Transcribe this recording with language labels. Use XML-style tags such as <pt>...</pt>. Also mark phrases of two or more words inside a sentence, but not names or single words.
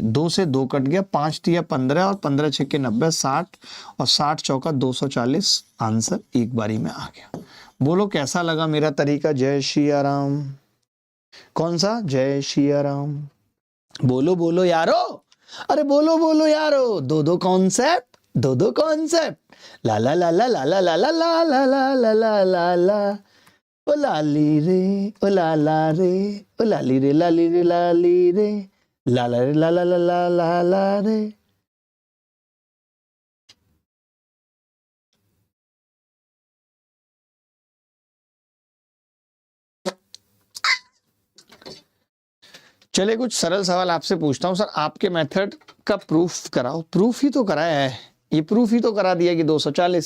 <hi>2 से 2 कट गया, 5 तिया 15 और 15 छक्के 90, 60 और 60 चौका 240। आंसर एक बारी में आ गया। बोलो कैसा लगा मेरा तरीका। जय सिया राम। कौन सा? जय सिया राम। बोलो बोलो यारो, अरे बोलो बोलो यारो। 2 कॉन्सेप्ट, 2 कॉन्सेप्ट। ला ला ला ला ला ला ला ला ला ला ला ला ला ला, ओ लाली रे, ओ लाला रे, ओ लाली रे लाली रे लाली रे, लाला रे ला ला ला ला ला ला रे। चलिए कुछ सरल सवाल आपसे पूछता हूं। सर आपके मेथड का प्रूफ कराओ। प्रूफ ही तो कराया है, ये प्रूफ ही तो करा दिया कि 240।</hi>